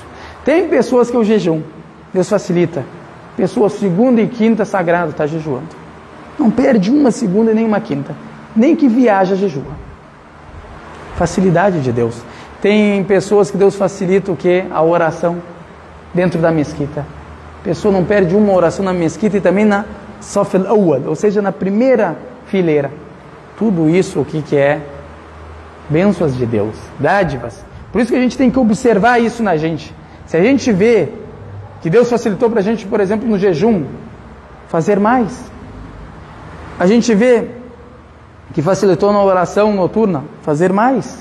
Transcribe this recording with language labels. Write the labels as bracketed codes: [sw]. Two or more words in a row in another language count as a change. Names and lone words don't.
[pt] Tem pessoas que o jejum, Deus facilita. Pessoa segunda e quinta sagrado está jejuando. Não perde uma segunda e nem uma quinta. Nem que viaja jejua. Facilidade de Deus. Tem pessoas que Deus facilita o que? A oração dentro da mesquita. A pessoa não perde uma oração na mesquita e também na [ar] الصف الأول, [pt] ou seja, na primeira fileira. Tudo isso o que é? Bênçãos de Deus, dádivas. Por isso que a gente tem que observar isso na gente. Se a gente vê que Deus facilitou para a gente, por exemplo, no jejum, fazer mais. A gente vê que facilitou na oração noturna, fazer mais.